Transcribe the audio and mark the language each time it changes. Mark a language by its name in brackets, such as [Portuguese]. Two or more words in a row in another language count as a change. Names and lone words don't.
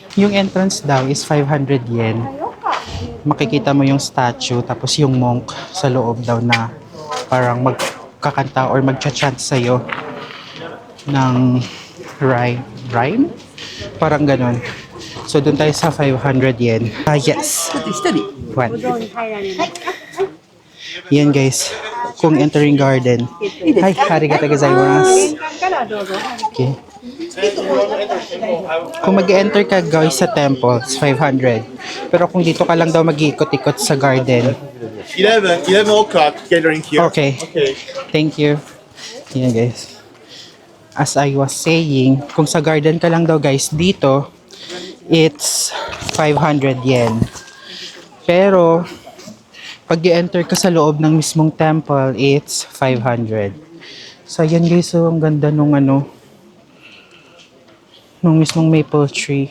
[Filipino] Yung entrance daw is 500 yen. Makikita mo yung statue, tapos yung monk sa loob daw na parang magkakanta or magcha-chant sa'yo ng rhyme? Parang ganon. So, dun tayo sa 500 yen. Yes. One. Yan guys. Kung entering garden. Hi, [Japanese] ありがとうございます. [Filipino] Okay. Kung mag-enter ka guys sa temple, it's 500. Pero kung dito ka lang daw mag-iikot-ikot sa garden. [English] 11 o'clock gathering here. Okay. Thank you. Yan guys. As I was saying, [Filipino] kung sa garden ka lang daw guys, dito, it's 500 yen. Pero, pag i-enter ka sa loob ng mismong temple, it's 500. So, yan guys, so, ang ganda nung nung mismong maple tree.